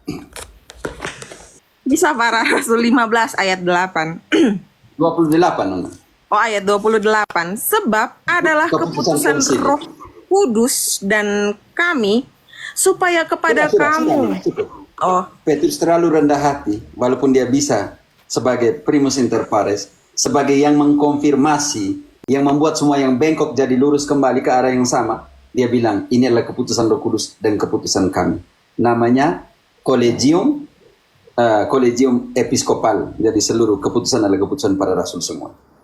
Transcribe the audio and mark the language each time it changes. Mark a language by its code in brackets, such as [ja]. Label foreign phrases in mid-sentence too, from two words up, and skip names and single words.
[id] Kisah Para Rasul 15 ayat 8. 28 Nona. Oh, ayat 28. Sebab adalah keputusan konsili. Roh Kudus dan kami supaya kepada kamu. Cukup. Oh, Petrus terlalu rendah hati, walaupun dia bisa sebagai [la] primus inter pares, [id] sebagai yang mengkonfirmasi, yang membuat semua yang bengkok jadi lurus kembali ke arah yang sama. Dia bilang, ini adalah keputusan Roh Kudus dan keputusan kami. Namanya Collegium Episkopal. Jadi seluruh keputusan adalah keputusan para rasul semua.